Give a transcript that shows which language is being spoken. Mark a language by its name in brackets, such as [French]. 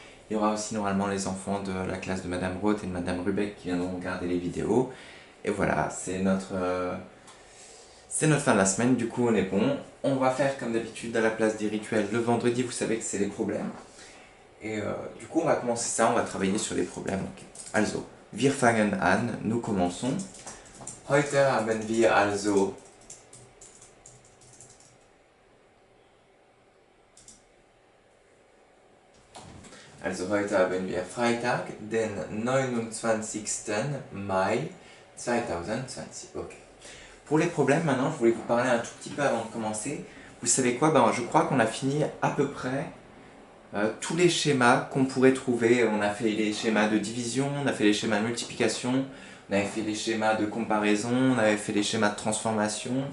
[French] Il y aura aussi normalement les enfants de la classe de Madame Roth et de Madame Rubeck qui viendront regarder les vidéos. Et voilà, c'est notre fin de la semaine, du coup on est bon. On va faire comme d'habitude à la place des rituels. Le vendredi, vous savez que c'est les problèmes. Et du coup on va commencer ça, on va travailler sur les problèmes. Donc, [German] also, wir fangen an, [French] nous commençons. [German] Heute haben wir also heute haben wir Freitag, den 29. Mai 2020. Ok. [French] Pour les problèmes, maintenant, je voulais vous parler un tout petit peu avant de commencer. Vous savez quoi? Je crois qu'on a fini à peu près tous les schémas qu'on pourrait trouver. On a fait les schémas de division, on a fait les schémas de multiplication, on avait fait les schémas de comparaison, on avait fait les schémas de transformation.